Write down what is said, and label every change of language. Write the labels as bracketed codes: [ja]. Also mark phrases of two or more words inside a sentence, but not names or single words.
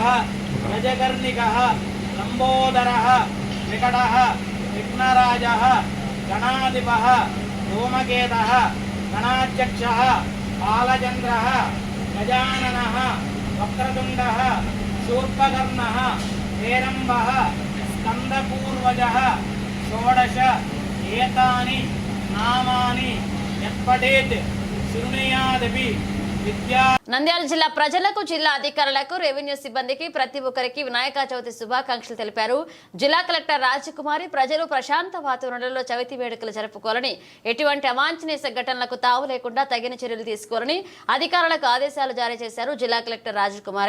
[sa] गजकर्णिकः लम्बोदरः विकटः विघ्नराजः गणाधिपः धूमकेतः गणाध्यक्षः बालचन्द्रः गजाननः वक्रतुण्डः शूर्पकर्णः हेरम्बः स्कन्दपूर्वजः षोडश एतानि नामानि यत्पठेत् शृणुयादपि विद्या. [te] నంద్యాల జిల్లా ప్రజలకు, జిల్లా అధికారులకు, రెవెన్యూ సిబ్బందికి ప్రతి ఒక్కరికి వినాయక చవితి శుభాకాంక్షలు తెలిపారు. జిల్లా కలెక్టర్ రాజకుమారి ప్రజలు ప్రశాంత వాతావరణంలో చవితి వేడుకలు జరుపుకోవాలని, ఎటువంటి అవాంఛనీయ సంఘటనలకు తావు లేకుండా తగిన చర్యలు తీసుకోవాలని అధికారులకు ఆదేశాలు జారీ చేశారు జిల్లా కలెక్టర్ రాజకుమారి.